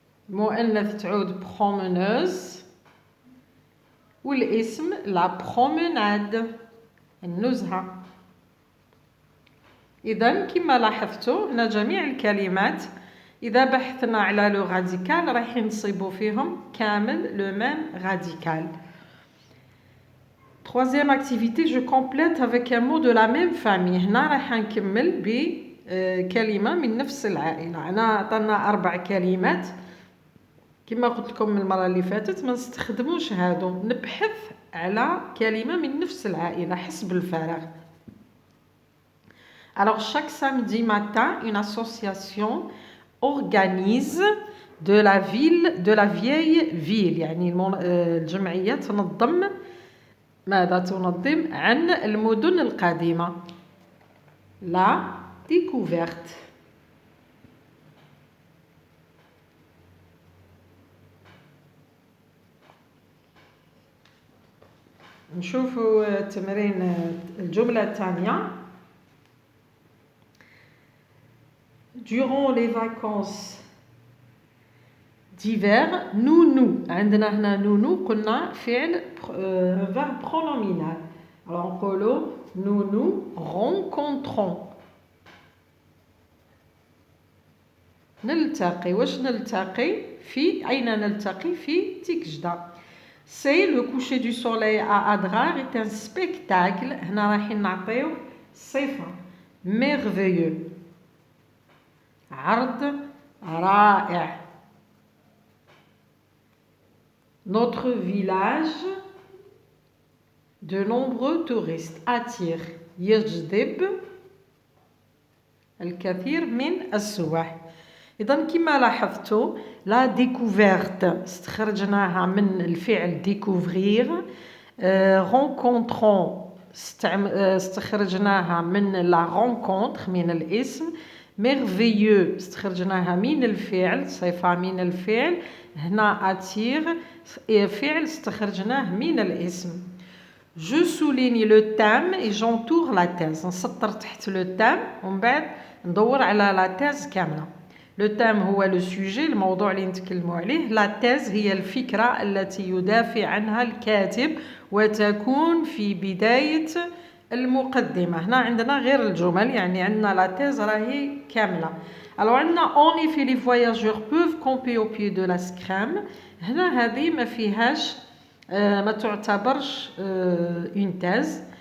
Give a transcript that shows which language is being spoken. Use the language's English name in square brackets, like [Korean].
[Arabic] المؤنث تعود [French] برومونوز. [Arabic] والاسم [French] لا بروموناد [Arabic] النزهة. إذا كما لاحظتوا هنا جميع الكلمات إذا بحثنا على [French] لو راديكال [Arabic] راح نصيبوا فيهم كامل [French] لو ميم راديكال. Troisième activité, je complète avec un mot de la même famille. [Arabic] هنا راح نكمل بكلمة من نفس العائلة. أنا عطانا 4 كلمات كما قلت لكم المرة اللي فاتت، ما نستخدموش هادو، نبحث على كلمة من نفس العائلة حسب الفراغ. [French] Alors chaque samedi matin, une association organise de la vieille ville. [Arabic] يعني الجمعية تنظم ماذا تنظم عن المدن القديمة. [French] La découverte. [Arabic] نشوفوا تمرين الجملة الثانية. [French] Durant les vacances d'hiver, nous [Arabic] عندنا هنا [French] nous [Arabic] قلنا فعل [French] verbe pronominal. alors [Arabic] نقولوا [French] nous rencontrons. [Arabic] نلتقي. واش نلتقي في أين نلتقي؟ في تيكجدا. [French] C'est le coucher du soleil à Adrar est un spectacle. [Arabic] هنا رايحين نعطيو صفة merveilleux، عرض رائع. [French] Notre village de nombreux touristes attire [Arabic] يجذب الكثير من السواح. إذا كما لاحظتوا [French] لا ديكوفيرت [Arabic] استخرجناها من الفعل découvrir. [French] rencontrons [Arabic] استخرجناها من لا rencontre من الاسم. merveilleux استخرجناها من الفعل، صفة من الفعل. هنا attire فعل استخرجناه من الاسم. [French] Je souligne le thème et j'entoure la thèse. [Arabic] نسطر تحت [French] le thème [Arabic] ومن بعد ندور على [French] la thèse [Arabic] كاملة. [French] Le thème [Arabic] هو [French] le sujet [Arabic] الموضوع اللي نتكلموا عليه. [French] La thèse [Arabic] هي الفكرة التي يدافع عنها الكاتب وتكون في بداية المقدمة. هنا عندنا غير الجمل يعني عندنا [French] la thèse [Arabic] راهي كاملة. [French] Alors عندنا en effet les voyageurs peuvent camper au pied de la Scrème. [Arabic] هنا هذه ما فيهاش ما تعتبرش [French] une thèse.